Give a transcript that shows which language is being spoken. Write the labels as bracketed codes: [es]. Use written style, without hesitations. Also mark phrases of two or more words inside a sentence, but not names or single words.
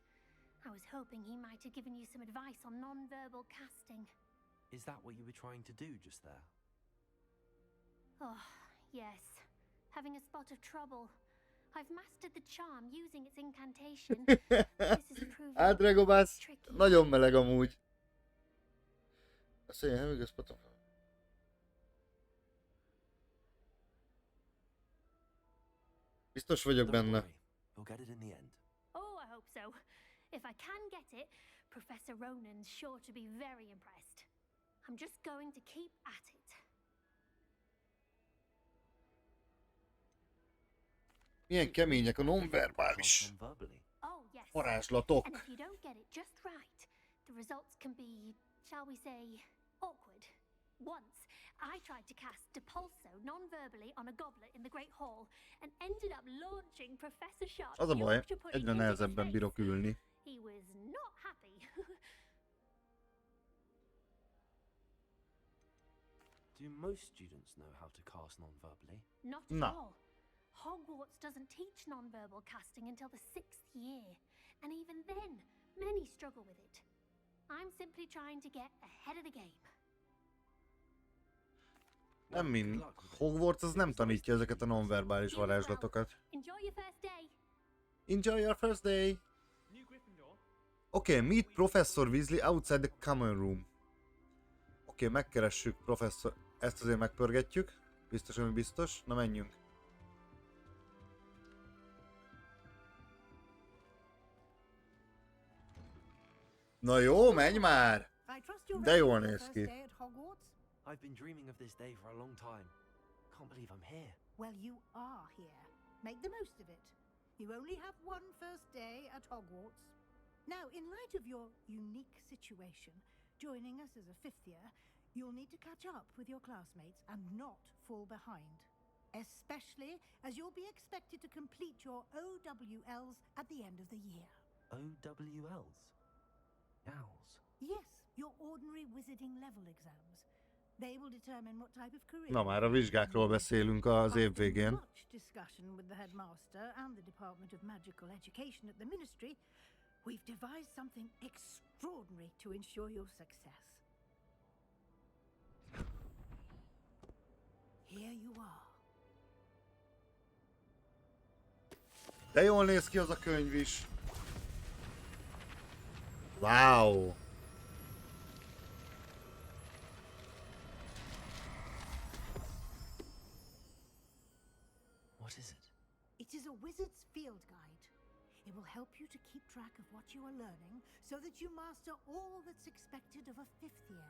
[en] I was hoping he might have given you some advice on non-verbal casting. Is that what you were trying to do just there? Oh, yes. having a spot of trouble. I've mastered the charm using its incantation. This is proving Ádregobász, tricky. [hu] nagyon meleg amúgy. Azt mondja, [en] having a spot of... [hu] Biztos vagyok benne. [en] You'll get it in the end. Oh, I hope so. If I can get it, Professor Ronan's sure to be very impressed. I'm just going to keep at it. [hu] Milyen kemények a nonverbális [en] Non-verbally. Oh, yes. [hu] varázslatok. [en] And if you don't get it just right, the results can be, shall we say, awkward. Once, I tried to cast Depulso non-verbally on a goblet in the Great Hall and ended up launching Professor Sharp's [hu] Az a baj, [en] Yorkshire pudding [hu] egyre [en] into his [hu] nehezebben [en] face. [hu] bírok ülni. [en] He was not happy. Do most students know how to cast non-verbally? Not at No. all. Hogwarts doesn't teach non-verbal casting until the 6th year, and even then, many struggle with it. I'm simply trying to get ahead of the game. [hu] Nem mind. Hogwarts az nem tanítja ezeket a nonverbális varázslatokat. [en] Enjoy your first day. Enjoy your first day! New Gryffindor. Okay, meet Professor Weasley outside the common room. [hu] Oké, megkeressük professzor... Ezt azért megpörgetjük. Biztos, ami biztos. Na menjünk. Na jó, menj már! [en] I trust you're [hu] De [en] ready [hu] jól [en] for the [hu] néz [en] first [hu] ki. [en] day at Hogwarts? I've been dreaming of this day for a long time. Can't believe I'm here. Well, you are here. Make the most of it. You only have one first day at Hogwarts. Now, in light of your unique situation, joining us as a fifth year, you'll need to catch up with your classmates and not fall behind. Especially as you'll be expected to complete your OWLs at the end of the year. OWLs? Owls. Yes, your ordinary wizarding level exams. They will determine what type of career. [hu] Na már a vizsgákról beszélünk az év [en] After [hu] végén. [en] much discussion with the headmaster and the Department of Magical Education at the Ministry, we've devised something extraordinary to ensure your success. Here you are. [hu] De jól néz ki az a könyv is. [en] Wow! What is it? It is a wizard's field guide. It will help you to keep track of what you are learning so that you master all that's expected of a fifth year.